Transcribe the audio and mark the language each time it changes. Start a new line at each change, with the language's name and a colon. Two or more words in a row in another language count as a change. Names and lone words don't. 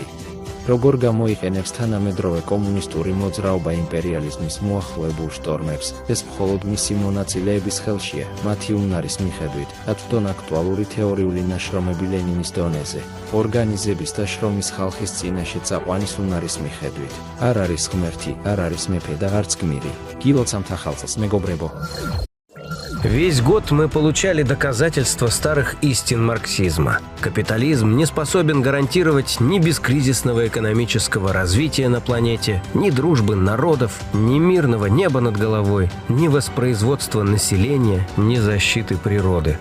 Georgian: როგორ გამოიყენებს თანამედროვე კომუნისტური მოძრაობა იმპერიალიზმის მოახლოებულ შტორმებს, ეს მხოლოდ მისი მონაწილეების ხელშია, მათი უნარის მიხედვით, აწვდონ აქტუალური თეორიული ნაშრომები ლენინის დონეზე, ორგანიზების და შრომის ხალხის წინაშე წაყვანის უნარის მიხედვით. არ არის ღმერთი, არ არის მეფე და არც გმირი. გილოცავთ ახალ წელს, მეგობრებო.
Russian: Весь год мы получали доказательства старых истин марксизма. Капитализм не способен гарантировать ни бескризисного экономического развития на планете, ни дружбы народов, ни мирного неба над головой, ни воспроизводства населения, ни защиты природы.